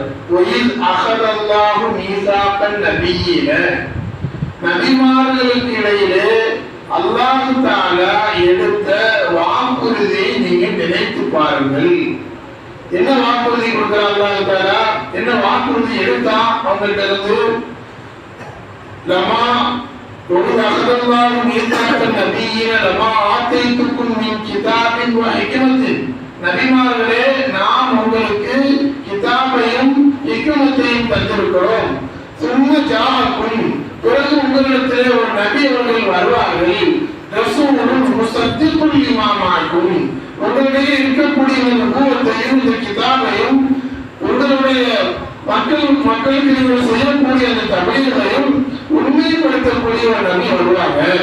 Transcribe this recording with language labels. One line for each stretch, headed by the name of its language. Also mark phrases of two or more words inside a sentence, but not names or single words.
Arabic: وإذ أخذ الله ميثاق النبيين,
Tamil: நபிமார்களுக்கு இடையிலே அல்லாஹ் தஆலா எடுத்த வாக்குறுதியை நீங்கள் நினைத்து பாருங்கள். என்ன வாக்குறுதி கொடுக்கிறார் அல்லாஹ் தஆலா? என்ன வாக்குறுதி எடுத்தான் அவங்கள்ட்ட இருந்து?
Arabic: லமா وَإِذْ أَخَذَ اللَّهُ مِيثَاقَ النَّبِيِّينَ لَمَا آتَيْتُكُم مِّن كِتَابٍ وَحِكْمَةٍ,
Tamil: நபிமார்களே, நாம் உங்களுக்கு கிதாபையும் ஹிக்மத்தையும் தந்திருக்கிறோம்.
Arabic: ثُمَّ جَاءَكُم,
Tamil: பிறகு உங்களிடத்திலே ஒரு நபி அவர்கள் வருவார்கள்.
Arabic: رسول مصدق لما معكم,
Tamil: உங்களிடையே இருக்கக்கூடிய இந்த நபுவத்தையும் இந்த கிதாபையும் உங்களுடைய மக்கள் மக்களுக்கு நீங்கள் செய்யக்கூடிய அந்த தபீலையும் உண்மைப்படுத்தக்கூடிய ஒரு நபி வருவாங்க.